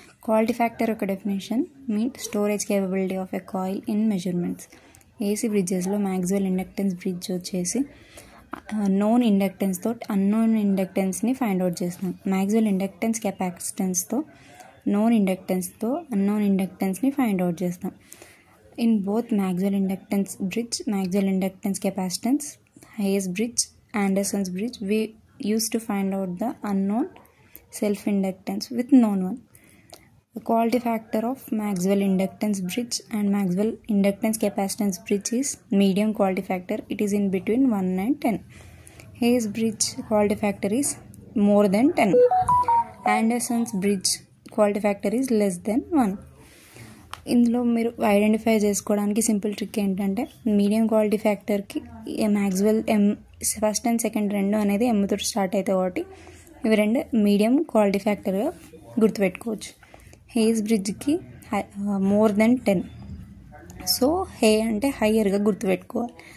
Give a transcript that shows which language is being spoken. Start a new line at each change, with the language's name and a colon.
English: Quality factor యొక్క definition mean storage capability of a coil in measurements.
Telugu: AC బ్రిడ్జెస్లో Maxwell inductance bridge వచ్చేసి known ఇండక్టెన్స్తో unknown ఇండక్టెన్స్ని find out చేస్తున్నాం. Maxwell inductance కెపాసిటెన్స్తో known ఇండక్టెన్స్తో unknown ఇండక్టెన్స్ని find out చేస్తాం.
English: In both Maxwell inductance bridge, Maxwell inductance capacitance, Hayes bridge, Anderson's bridge, we used to find out the unknown self-inductance with known one. The quality factor of Maxwell inductance bridge and Maxwell inductance capacitance bridge is medium quality factor. It is in between 1 and 10. Hayes bridge quality factor is more than 10. Anderson's bridge quality factor is less than 1.
Telugu: ఇందులో మీరు identify చేసుకోవడానికి simple trick ఏంటంటే medium quality ఫ్యాక్టర్కి Maxwell first and second రెండు అనేది ఎమ్తో start అవుతాయి కాబట్టి ఇవి రెండు మీడియం క్వాలిటీ ఫ్యాక్టర్గా గుర్తుపెట్టుకోవచ్చు. హేస్ బ్రిడ్జ్కి మోర్ దెన్ 10, సో హే అంటే హయ్యర్గా గుర్తుపెట్టుకోవాలి.